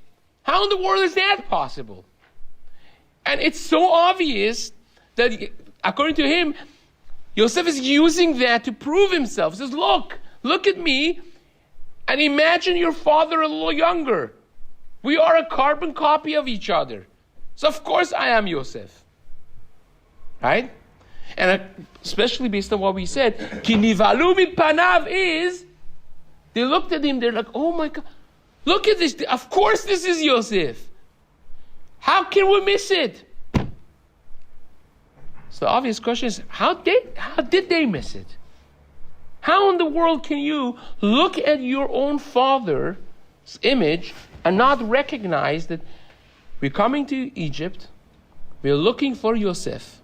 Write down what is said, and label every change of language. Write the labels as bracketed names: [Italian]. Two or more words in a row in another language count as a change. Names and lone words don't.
[English] How in the world is that possible? And it's so obvious that, according to him, Yosef is using that to prove himself. He says, look at me, and imagine your father a little younger. We are a carbon copy of each other. So of course I am Yosef. Right? And especially based on what we said, [Hebrew] כי נבהלו מפניו [English] is, they looked at him, they're like, oh my God, look at this. Of course this is Yosef. How can we miss it? So the obvious question is, how did they miss it? How in the world can you look at your own father's image and not recognize that we're coming to Egypt, we're looking for Yosef?